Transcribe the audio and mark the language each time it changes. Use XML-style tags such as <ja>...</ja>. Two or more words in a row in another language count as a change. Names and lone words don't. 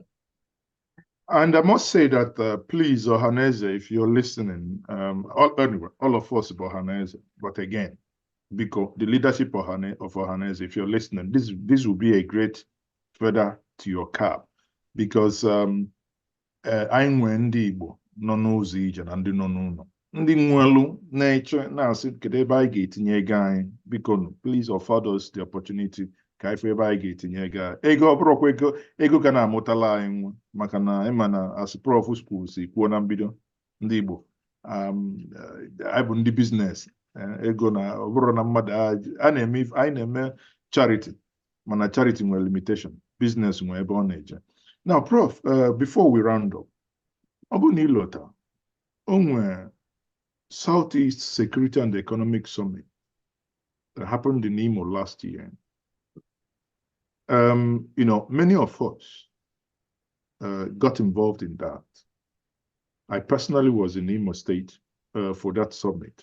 <en>And I must say that, please, Ohaneze, if you're listening, all of us about Ohaneze, but again, because the leadership of Ohaneze, if you're listening, this will be a great feather to your cap, because</en> <ig>anyị nwere ndị Igbo nọ n'ụzọ ije na ndị nọ n'ụlọ, ndị nwelu na-eche na-asị kedu ebe anyị ga-etinye ego anyị, biko</ig> <en>please offer us the opportunity</en> <ig>ka ife ebe anyị ga-etinye ego ọ bụrụkwa ego ka na-amụtala anyị nwa, maka na ịma na as Prof school si kwuo na mbido, ndị Igbo anyị bụ ndị biznes, ego na ọ bụrụ na mmadụ anyị na-eme charity, mana charity nwere limitation, business nwere ebe ọ na-eje.</ig> <en>Now, Prof, before we round up,</en> <ig>ọ bụ na ịlọta o nwere Southeast Security and Economic Summit</ig> <en>that happened in Imo last year. Many of us got involved in that. I personally was in Imo State for that summit.</en>